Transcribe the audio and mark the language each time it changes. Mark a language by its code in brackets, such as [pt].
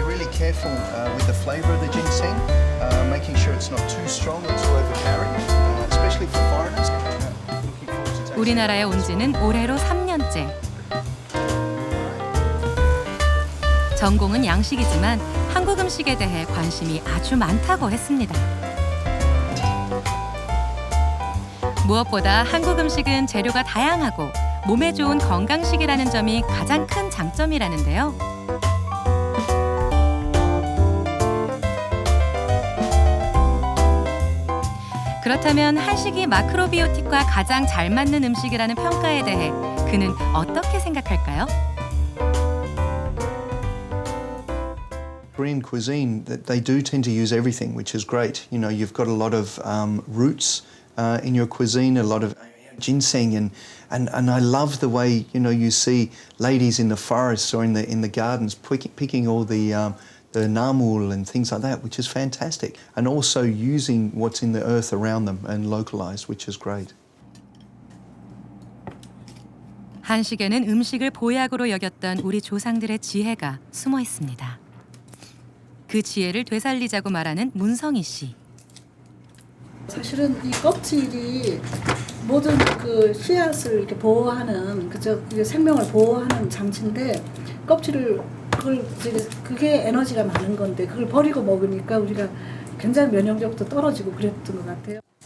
[en] Careful with the flavor of the ginseng, making sure it's not too strong or too overpowering, especially for foreigners. [ko] 우리나라에 온 지는 올해로 3년째. 전공은 양식이지만 한국 음식에 대해 관심이 아주 많다고 했습니다. 무엇보다 한국 음식은 재료가 다양하고 몸에 좋은 건강식이라는 점이 가장 큰 장점이라는데요. 그렇다면 한식이 마크로비오틱과 가장 잘 맞는 음식이라는 평가에 대해 그는 어떻게 생각할까요? [en] Korean cuisine, they do tend to use everything, which is great. You know, you've got a lot of roots in your cuisine, a lot of ginseng, and I love the way you see ladies in the forests or in the gardens picking all the namul and things like that, which is fantastic, and also using what's in the earth around them and localized, which is great. [ko] 한식에는 음식을 보약으로 여겼던 우리 조상들의 지혜가 숨어 있습니다. 그 지혜를 되살리자고 말하는 문성희 씨. 사실은 이 껍질이 모든 그 씨앗을 이렇게 보호하는 그게 생명을 보호하는 장치인데 껍질을 그게 에너지가 많은 건데 그걸 버리고 먹으니까 우리가 굉장히 면역력도 떨어지고 그랬던 것 같아요.